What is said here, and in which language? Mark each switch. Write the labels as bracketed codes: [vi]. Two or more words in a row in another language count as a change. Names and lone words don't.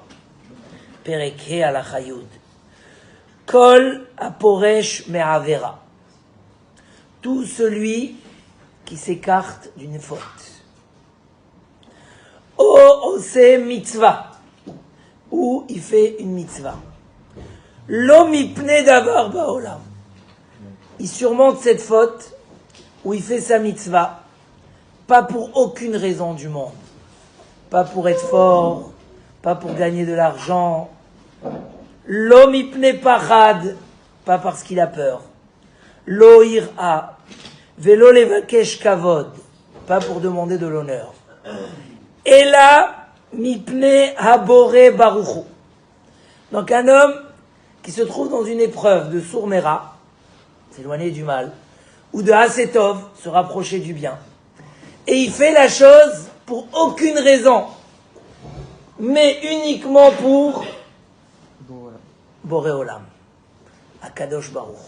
[he] פרק ה הלכה י. כל הפורש מעבירה. [fr] Tout celui qui s'écarte d'une faute. [he] או עושה מצוה. [fr] Ou il fait une mitzvah. [he] לא מפני דבר בעולם. [fr] Il surmonte cette faute où il fait sa mitzvah. Pas pour aucune raison du monde. Pas pour être fort, pas pour gagner de l'argent. [he] לא מפני פחד, [fr] pas parce qu'il a peur. [he] לא יראה, ולא לבקש כבוד, [fr] pas pour demander de l'honneur. [he] אלא מפני הבורא ברוך הוא. [fr] Donc un homme qui se trouve dans une épreuve de sourmera, s'éloigner du mal, ou de hasetov, se rapprocher du bien. Et il fait la chose pour aucune raison, mais uniquement pour [he] בורא עולם, הקדוש ברוך הוא.